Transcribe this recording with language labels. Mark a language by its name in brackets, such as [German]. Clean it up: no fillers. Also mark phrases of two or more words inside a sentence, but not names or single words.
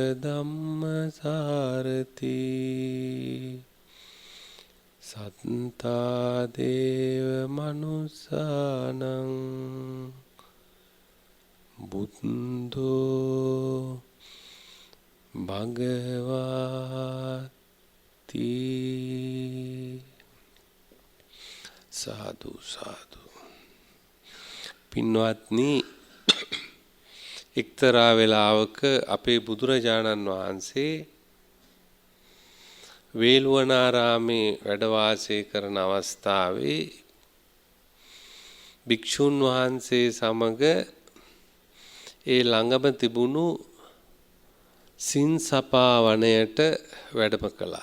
[Pali] ධම්මසාරති සත්තා දේව මනුස්සානං බුද්ධෝ භගවති සාදු සාදු පින්වත්නි [Sinhala] එක්තරා වෙලාවක අපේ බුදුරජාණන් වහන්සේ වේළුවනාරාමේ වැඩ වාසය කරන අවස්ථාවේ භික්ෂුන් වහන්සේ සමග ඒ ළඟම තිබුණු සින්සපා වනයට වැඩම කළා.